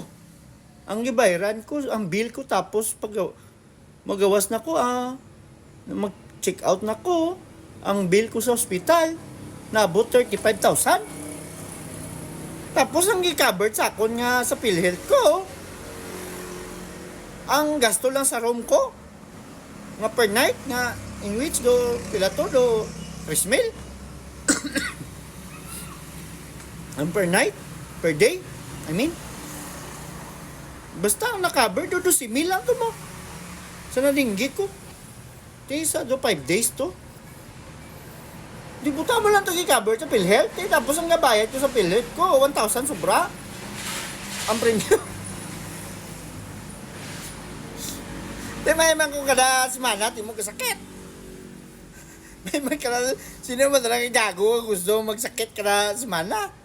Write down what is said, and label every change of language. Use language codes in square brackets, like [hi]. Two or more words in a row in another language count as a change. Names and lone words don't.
[hil] Ang gibayaran ko, ang bill ko, tapos pag magawas na ko, mag-check out na ko, ang bill ko sa ospital, naabot 35,000. Tapos ang gi-covered sa akon nga sa PhilHealth ko, ang gasto lang sa room ko, nga [en] per night, [hil] nga [en] in which [hil] do, pila to, do 3,000. Ang [en] per night, per day, [hil] basta ang na-cover, do 2,000 lang to mo. Sa nalinggi ko. Sa do 5 days to. Di buta mo lang to i-cover sa PhilHealth. Tapos ang nabayad ko sa PhilHealth ko, 1,000 sobra. Ang premium. May man kung kada semana, di mo kasakit. May man kada, sino mo talagang gago gusto magsakit kada semana?